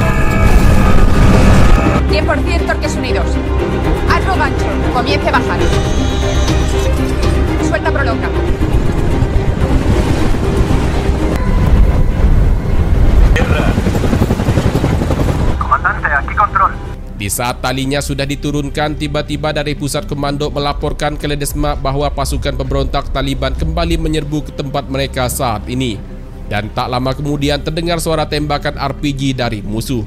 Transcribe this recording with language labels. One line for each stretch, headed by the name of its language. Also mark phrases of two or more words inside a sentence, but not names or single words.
Spanish: 100% torques unidos. Hazlo gancho, comience a bajar. Suelta prolonga. Comandante, aquí control.
Indonesian: Di saat talinya sudah diturunkan, tiba-tiba dari pusat komando melaporkan ke Ledesma bahwa pasukan pemberontak Taliban kembali menyerbu ke tempat mereka saat ini. Dan tak lama kemudian terdengar suara tembakan RPG dari musuh.